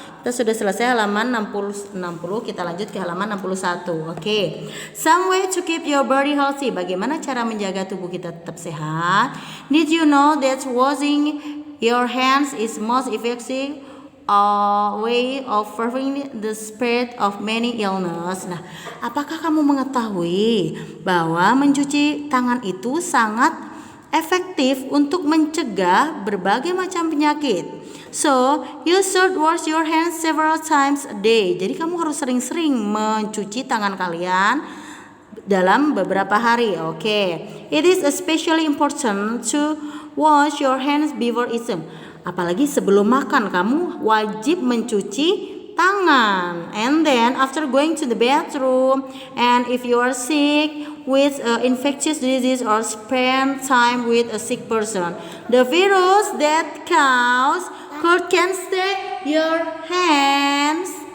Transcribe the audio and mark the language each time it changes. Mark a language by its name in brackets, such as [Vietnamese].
[Indonesian] Kita sudah selesai halaman 60, kita lanjut ke halaman 61. Okay. [English] Some way to keep your body healthy. [Indonesian] Bagaimana cara menjaga tubuh kita tetap sehat? [English] Did you know that washing your hands is most effective way of preventing the spread of many illness? [Indonesian] Nah, apakah kamu mengetahui bahwa mencuci tangan itu sangat efektif untuk mencegah berbagai macam penyakit? [English] So, you should wash your hands several times a day. [Indonesian] Jadi kamu harus sering-sering mencuci tangan kalian dalam beberapa hari. [English] Okay. It is especially important to wash your hands before eating. [Indonesian] Apalagi sebelum makan kamu wajib mencuci tangan. [English] And then after going to the bathroom, and if you are sick with infectious disease or spend time with a sick person, the virus that cause can stay your hands.